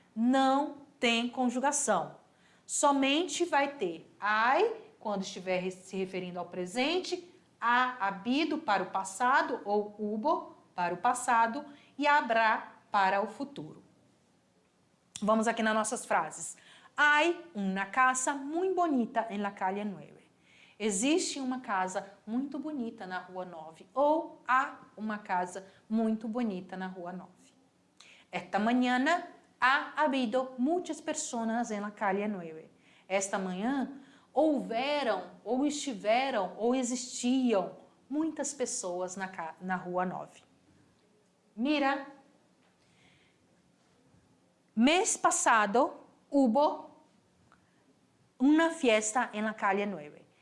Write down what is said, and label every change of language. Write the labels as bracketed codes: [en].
[pt] Não tem conjugação. Somente vai ter I, quando estiver se referindo ao presente, ha habido para o passado, ou hubo para o passado, e habrá para o futuro. Vamos aqui nas nossas frases. [es] Hay una casa muy bonita en la calle 9. [pt] Existe uma casa muito bonita na rua 9. Ou há uma casa muito bonita na rua 9. [es] Esta mañana ha habido muchas personas en la calle 9. [pt] Esta manhã houveram, ou estiveram, ou existiam muitas pessoas na rua 9. [es] Mira, [pt] mês passado [es] hubo una fiesta en la calle 9.